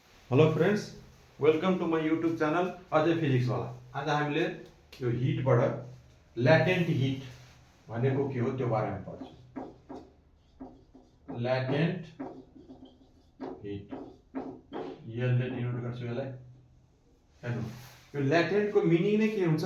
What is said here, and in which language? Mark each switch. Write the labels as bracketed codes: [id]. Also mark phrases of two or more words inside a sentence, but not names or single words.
[en] Hello friends, welcome to my YouTube channel Ajay Physics Wala. [ne] आज हामीले यो हिटबाट [en] latent heat [ne] भनेको के हो त्यो बारेमा पढ्छौँ। [en] latent heat [ne] यसले डिनोट गर्छु यसलाई। हेर्नु, यो ल्याटेन्टको मिनिङ नै के हुन्छ?